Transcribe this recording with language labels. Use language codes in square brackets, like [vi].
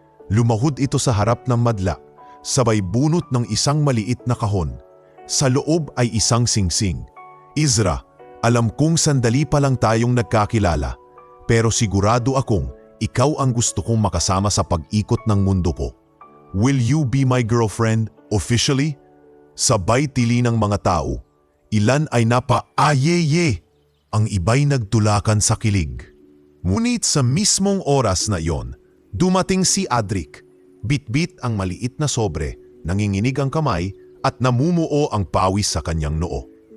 [tl] Lumahod ito sa harap ng madla, sabay bunot ng isang maliit na kahon. Sa loob ay isang singsing. "Ezra, alam kong sandali pa lang tayong nagkakilala, pero sigurado akong ikaw ang gusto kong makasama sa pag-ikot ng mundo ko. [en] Will you be my girlfriend officially?" [tl] Sabay tili ng mga tao. Ilan ay napa-ayeye, ang iba'y nagtulakan sa kilig. Ngunit sa mismong oras na iyon, dumating si Adric. Bitbit ang maliit na sobre, nanginginig ang kamay at namumuo ang pawis sa kanyang noo.